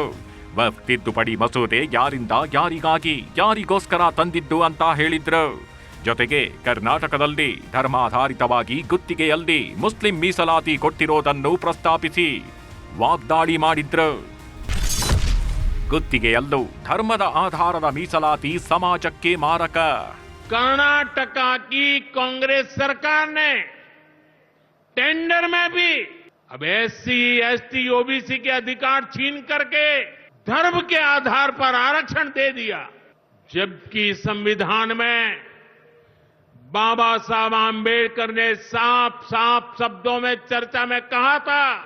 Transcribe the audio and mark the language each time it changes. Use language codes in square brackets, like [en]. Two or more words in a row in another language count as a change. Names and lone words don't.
[kn] ವಕ್ಫ್ ತಿದ್ದುಪಡಿ ಮಸೂದೆ ಯಾರಿಂದ, ಯಾರಿಗಾಗಿ, ಯಾರಿಗೋಸ್ಕರ ತಂದಿದ್ದು ಅಂತ ಹೇಳಿದ್ರು. ಜೊತೆಗೆ ಕರ್ನಾಟಕದಲ್ಲಿ ಧರ್ಮಾಧಾರಿತವಾಗಿ ಗುತ್ತಿಗೆಯಲ್ಲಿ ಮುಸ್ಲಿಂ ಮೀಸಲಾತಿ ಕೊಟ್ಟಿರೋದನ್ನು ಪ್ರಸ್ತಾಪಿಸಿ ವಾಗ್ದಾಳಿ ಮಾಡಿದ್ರು. ಗುತ್ತಿಗೆಯಲ್ಲೂ ಧರ್ಮದ ಆಧಾರದ ಮೀಸಲಾತಿ ಸಮಾಜಕ್ಕೆ ಮಾರಕ. [hi] कर्नाटक की कांग्रेस सरकार ने टेंडर में भी अब एससी, एसटी, ओबीसी के अधिकार छीन करके धर्म के आधार पर आरक्षण दे दिया, जबकि संविधान में बाबा साहब आंबेडकर ने साफ साफ शब्दों में चर्चा में कहा था